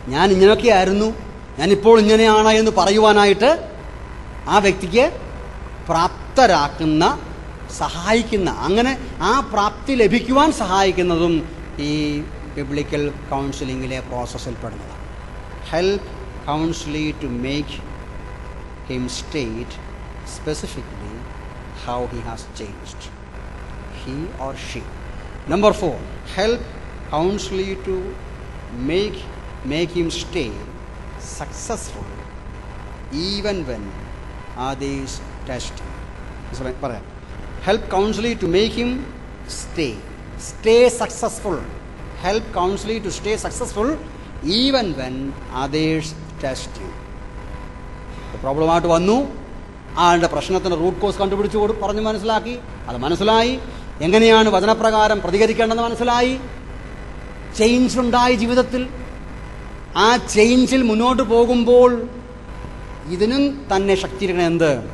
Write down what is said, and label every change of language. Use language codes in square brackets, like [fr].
[ml] ഞാൻ ഇങ്ങനെയൊക്കെ ആയിരുന്നു, ഞാനിപ്പോൾ ഇങ്ങനെയാണ് എന്ന് പറയുവാനായിട്ട് ആ വ്യക്തിക്ക് പ്രാപ്തരാക്കുന്ന, സഹായിക്കുന്ന, അങ്ങനെ ആ പ്രാപ്തി ലഭിക്കുവാൻ സഹായിക്കുന്നതും ഈ ബിബ്ലിക്കൽ കൗൺസിലിങ്ങിലെ പ്രോസസ്സിൽ പെടുന്നതാണ്. [en] Help counselee to make him state specifically how he has changed, he or she. Number 4, help counselor to make him stay successful even when others test him. [ml] പറയാം, [en] help counselor to make him stay successful. Help counselor to stay successful even when others test him. [ml] പ്രോബ്ലമായിട്ട് വന്നു, ആളുടെ പ്രശ്നത്തിൻ്റെ root cause കണ്ടുപിടിച്ച് പറഞ്ഞ് മനസ്സിലാക്കി, അത് മനസ്സിലായി, എങ്ങനെയാണ് വചനപ്രകാരം പ്രതികരിക്കേണ്ടതെന്ന് മനസ്സിലായി, ചേഞ്ച് ഉണ്ടായി ജീവിതത്തിൽ. ആ ചേഞ്ചിൽ മുന്നോട്ട് പോകുമ്പോൾ ഇതിനും തന്നെ ശക്തിയിരിക്കണം. എന്ത്?